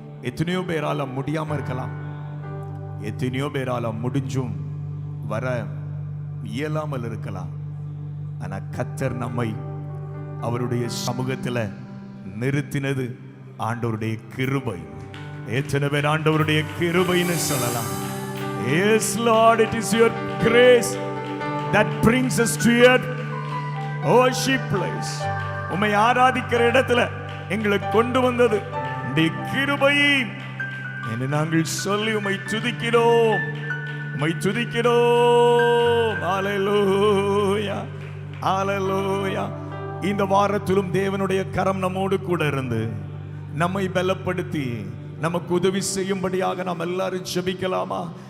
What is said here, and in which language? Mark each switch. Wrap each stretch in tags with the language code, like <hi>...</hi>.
<ta>எத்தனையோ பேரால முடியாம இருக்கலாம், எத்தனையோ பேரால முடிஞ்சும் வர இயலாமல் இருக்கலாம். ஆனா கர்த்தர் நம்மை அவருடைய சமூகத்தில் நிறுத்தினது ஆண்டவருடைய கிருபை. எத்தனை பேர் ஆண்டவருடைய கிருபைன்னு சொல்லலாம்?</ta> <en>Yes Lord, it is your grace that brings us to your worship place.</en> <ta>உம்மை ஆராதிக்கிற இடத்துல எங்களை கொண்டு வந்தது உம்முடைய கிருபை என்று நாங்கள் சொல்லி உம்மை துதிக்கிறோம், உம்மை துதிக்கிறோம். ஹல்லேலூயா, ஹல்லேலூயா. இந்த வாரத்திலும் தேவனுடைய கரம் நம்மோடு கூட இருந்து நம்மை பலப்படுத்தி நமக்கு உதவி செய்யும்படியாக நாம் எல்லாரும் ஜெபிக்கலாமா?</ta>